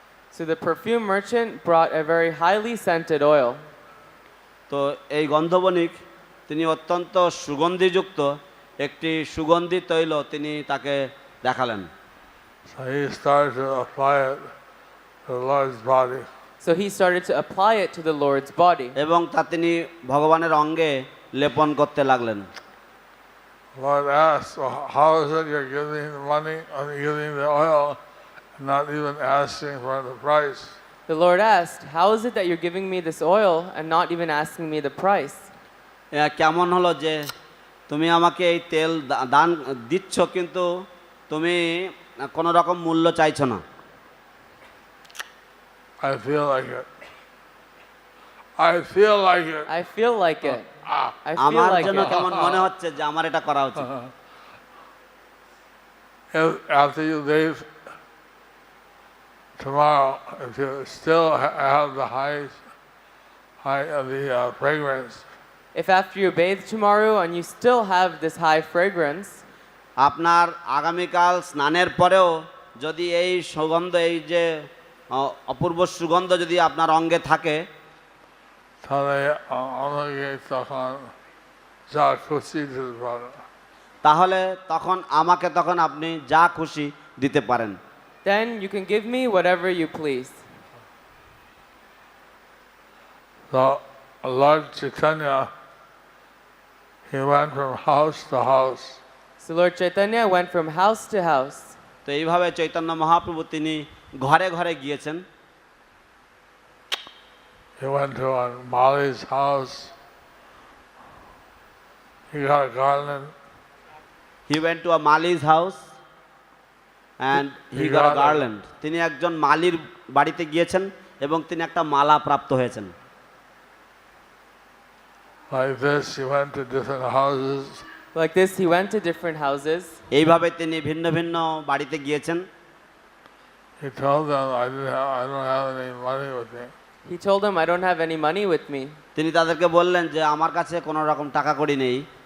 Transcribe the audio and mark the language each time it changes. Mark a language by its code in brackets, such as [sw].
[en] So the perfume merchant brought a very highly scented oil. [bn] তো এই গন্ধবণিক তিনি অত্যন্ত সুগন্ধিযুক্ত একটি সুগন্ধি তৈল তিনি তাকে দেখালেন। [en] So he started to apply it to the Lord's body. So he started to apply it to the Lord's body. [bn] এবং তা তিনি ভগবানের অঙ্গে লেপন করতে লাগলেন। [en] Lord asked, well, how is it you're giving the money and giving the oil and not even asking for the price? The Lord asked, how is it that you're giving me this oil and not even asking me the price? [bn] কেমন হলো যে তুমি আমাকে এই তেল দান দিচ্ছ কিন্তু তুমি কোনো রকম মূল্য চাইছো না। [en] I feel like it. I feel like it. I feel like it. I feel [bn] আমার [en] like [bn] জন্য [en] it. [bn] কেমন মনে হচ্ছে যে আমার এটা করা উচিত। [en] After you leave tomorrow, if you still have the high of the fragrance, If after you bathe tomorrow and you still have this high fragrance, [bn] আপনার আগামীকাল স্নানের পরেও যদি এই সুগন্ধ এই যে অপূর্ব সুগন্ধ যদি আপনার অঙ্গে থাকে তাহলে আমাকে তখন যা খুশি দিতে পারেন। তাহলে তখন আপনি যা খুশি দিতে পারেন। [en] then you can give me whatever you please. So Lord Chaitanya, he went from house to house. So Lord Chaitanya went from house to house. [bn] তো এইভাবে চৈতন্য মহাপ্রভু তিনি ঘরে ঘরে গিয়েছেন। [en] He went to Mali's house. He got a garland. He went to a Mali's house and he got a garland. [bn] তিনি একজন মালির বাড়িতে গিয়েছেন এবং তিনি একটা মালা প্রাপ্ত হয়েছেন। [en] Like this, he went to different houses. Like this, he went to different houses. [bn] এইভাবে তিনি ভিন্ন ভিন্ন বাড়িতে গিয়েছেন। [en] He told them, I don't have any money with me. He told them, I don't have any money with me. [bn] তিনি তাদেরকে বললেন যে আমার কাছে কোনো রকম টাকা কড়ি নেই।